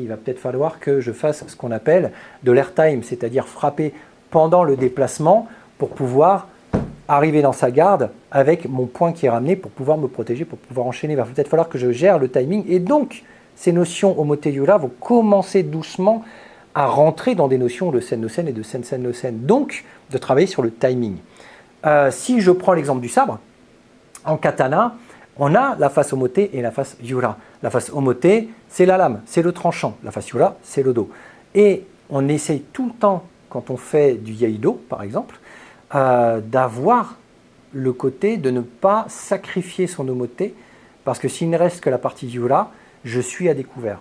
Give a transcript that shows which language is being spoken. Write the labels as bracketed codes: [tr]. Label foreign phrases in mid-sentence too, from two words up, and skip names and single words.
[fr] Il va peut-être falloir que je fasse ce qu'on appelle de l'airtime, c'est-à-dire frapper pendant le déplacement pour pouvoir arriver dans sa garde avec mon poing qui est ramené pour pouvoir me protéger, pour pouvoir enchaîner. Il va peut-être falloir que je gère le timing. Et donc, ces notions [ja] 表裏 [fr] vont commencer doucement à rentrer dans des notions de [ja] 先の先 [fr] et de [ja] 先々の先. [fr] Donc, de travailler sur le timing. Si je prends l'exemple du sabre, en katana, on a la face Omote et la face Yura. La face Omote, c'est la lame, c'est le tranchant. La face Yura, c'est le dos. Et on essaye tout le temps, quand on fait du Iaido, par exemple, d'avoir le côté de ne pas sacrifier son Omote, parce que s'il ne reste que la partie Yura, je suis à découvert.